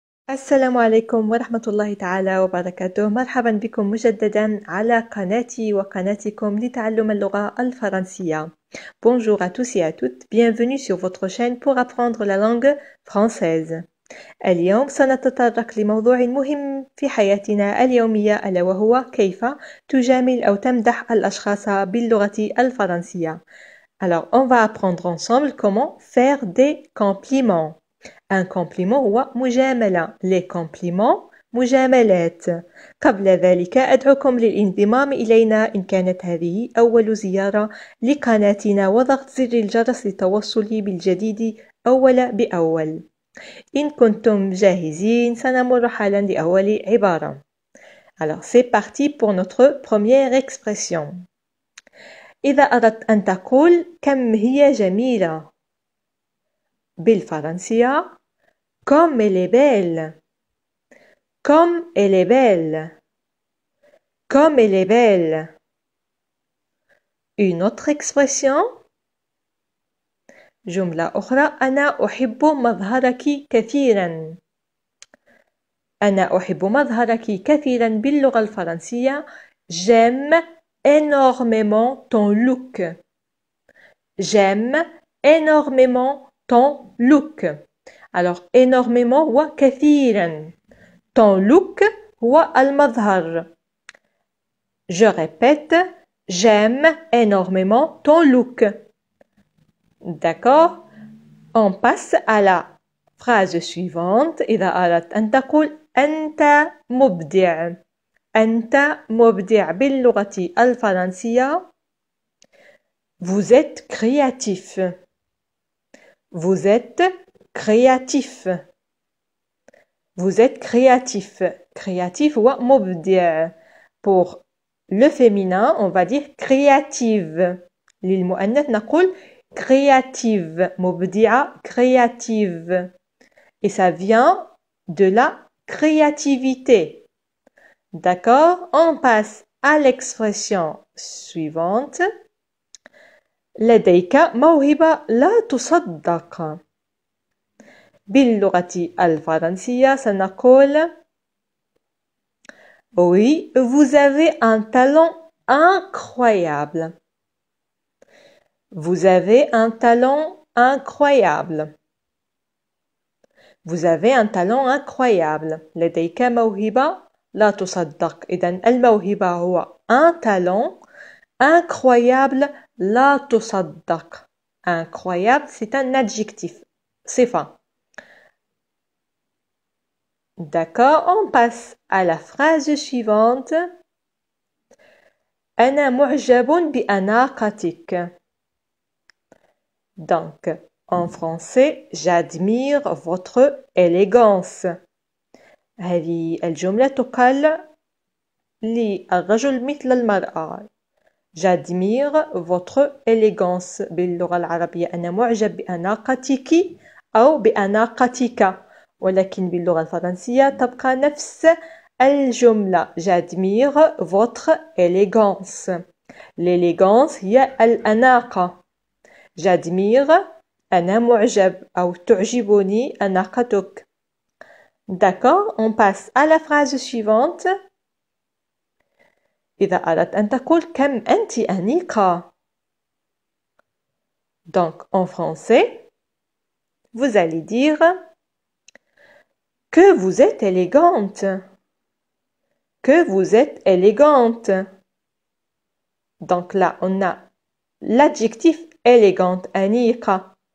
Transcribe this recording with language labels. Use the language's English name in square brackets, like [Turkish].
[Arabic] السلام عليكم ورحمة الله تعالى وبركاته. مرحبا بكم مجددا على قناتي وقناتكم لتعلم اللغة الفرنسية. [French] Bonjour à tous et à toutes, bienvenue sur votre chaîne pour apprendre la langue française. [Arabic] اليوم سنتطرق لموضوع مهم في حياتنا اليومية ألا وهو كيف تجامل أو تمدح الأشخاص باللغة الفرنسية. [French] Alors, on va apprendre ensemble comment faire des compliments. Un compliment [Arabic] هو مجاملة. [French] Les compliments مجاملات. [Arabic] قبل ذلك أدعوكم للانضمام إلينا إن كانت هذه أول زيارة لقناتنا وضغط زر الجرس للتوصل بالجديد أول بأول. إن كنتم جاهزين سنمر حالا لأول عبارة. [French] Alors c'est parti pour notre première expression. [Arabic] إذا أردت أن تقول كم هي جميلة بالفرنسية [French] comme elle est belle. Comme elle est belle. Comme elle est belle. Une autre expression. [Arabic] جملة أخرى. أنا أحب مظهرك كثيرا. أنا أحب مظهرك كثيرا باللغة الفرنسية. [French] J'aime énormément ton look. J'aime énormément ton look. Alors, énormément [Arabic] هو كثيرا. [French] Ton look [Arabic] هو المظهر. [French] Je répète, j'aime énormément ton look. D'accord? On passe à la phrase suivante. [Arabic] إذا أردت أن تقول أنت مبدع. أنت مبدع باللغة الفرنسية. [French] Vous êtes créatif. Vous êtes créatif. Vous êtes créatif. Créatif ou مبدع. Pour le féminin, on va dire créative. [Arabic] للمؤنث نقول créative. [French] مبدعة créative. Et ça vient de la créativité. D'accord? On passe à l'expression suivante. [Arabic] لديك موهبة لا تصدق. باللغة الفرنسية سنقول [French] Oui, vous avez un talent incroyable. Vous avez un talent incroyable. Vous avez un talent incroyable. [Arabic] لديك موهبة لا تصدق. إذن الموهبة هو [French] un talent incroyable [Arabic] لا تصدق. [French] Incroyable, c'est un adjectif. [Arabic] صفة. [French] D'accord, on passe à la phrase suivante. [Arabic] أنا معجب بأناقتك. [French] Donc, en français, j'admire votre élégance. [Arabic] هذه الجملة تقال للرجل مثل المرأة. [French] J'admire votre élégance. [Arabic] باللغة العربية أنا معجب بأناقتك أو بأناقتك. ولكن باللغة الفرنسية تبقى نفس الجملة. [French] J'admire votre élégance. [Arabic] L'élégance هي الأناقة. J'admire أنا معجب أو تعجبني أناقتك. [French] D'accord, on passe à la phrase suivante. [Arabic] إذا أردت أن تقول كم أنت أنيقة. [French] Donc en français, vous allez dire que vous êtes élégante. Que vous êtes élégante. Donc là, on a l'adjectif élégante, أنيقة.